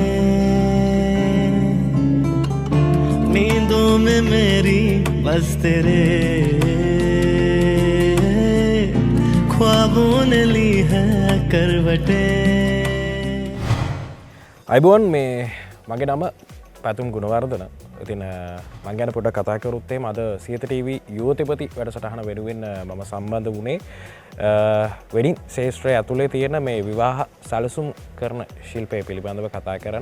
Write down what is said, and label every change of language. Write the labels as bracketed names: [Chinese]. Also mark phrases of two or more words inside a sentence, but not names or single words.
[Hindi] नींदों में मेरी बस तेरे ख्वाबों ने ली है करवटें. [Sinhala] අයිබෝන් මේ මගේ නම පැතුම් ගුණවර්ධන. ඉතින් මං ගැන පොඩ්ඩක් කතා කරුත් එහෙම අද සියත ටීවී යුවතිපති වැඩසටහන වෙනුවෙන් මම සම්බන්ධ වුණේ වෙඩින් ශේෂ්ත්‍රය ඇතුලේ තියෙන මේ විවාහ සැලසුම් කරන ශිල්පය පිළිබඳව කතා කරන්න.